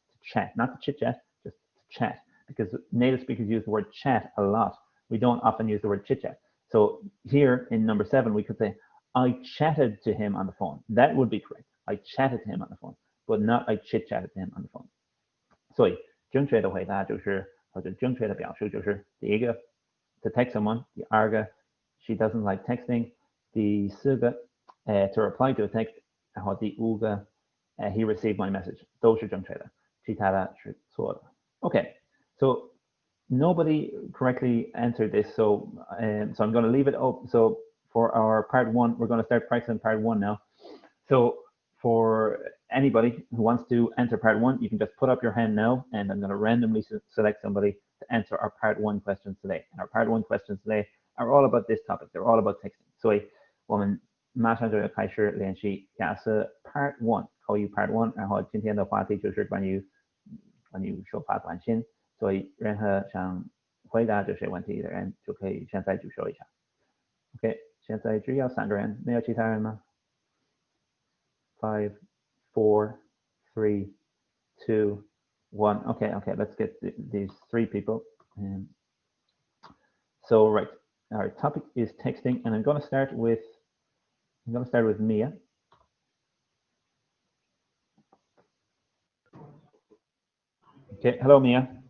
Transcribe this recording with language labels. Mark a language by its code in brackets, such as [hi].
[en] To chat, not to chit-chat, just to chat, because native speakers use the word chat a lot. We don't often use the word chit-chat. So here in number 7, we could say, I chatted to him on the phone. That would be correct. I chatted to him on the phone, but not I chit-chatted to him on the phone. [zh] 所以正确的回答就是，或者正确的表述就是第一个 [en] to text someone， [zh] 第二个 [en] she doesn't like texting， [zh] 第四个 [en] to reply to a text， [zh] 然后第五个 [en] he received my message， [zh] 都是正确的，其他的是错的。 [en] Okay, so nobody correctly answered this, so I'm going to leave it open. So for our part 1, we're going to start practicing part 1 now. So for anybody who wants to enter part 1, you can just put up your hand now, and I'm going to randomly select somebody to answer our part 1 questions today. And our part 1 questions today are all about this topic. They're all about texting. [zh] 所以我们马上就要开始练习雅思 part 1， 口语 part 1。然后今天的话题就是关于收发短信。所以任何想回答这些问题的人就可以现在举手一下。 OK， 现在只有3个人，没有其他人吗？5, 4, 3, 2, 1. [en] Okay, let's get these 3 people. So right, our topic is texting, and I'm going to start with Mia. Okay, hello Mia.